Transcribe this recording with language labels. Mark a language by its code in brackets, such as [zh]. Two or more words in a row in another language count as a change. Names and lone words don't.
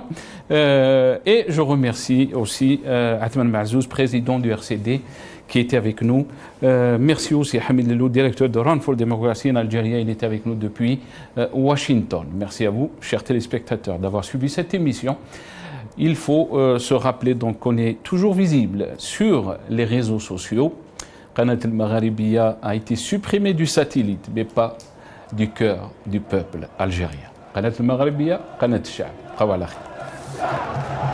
[fr] Et je remercie aussi Athmane Mazouz, président du RCD, qui était avec nous. Merci aussi Hamid Lello, directeur de Run for Democracy en Algérie. Il était avec nous depuis Washington. Merci à vous, chers téléspectateurs, d'avoir suivi cette émission. Il faut se rappeler donc qu'on est toujours visible sur les réseaux sociaux. Qanat al-Magharibiya a été supprimée du satellite, mais pas du cœur du peuple algérien. [ar] قناة المغاربية، قناة الشعب.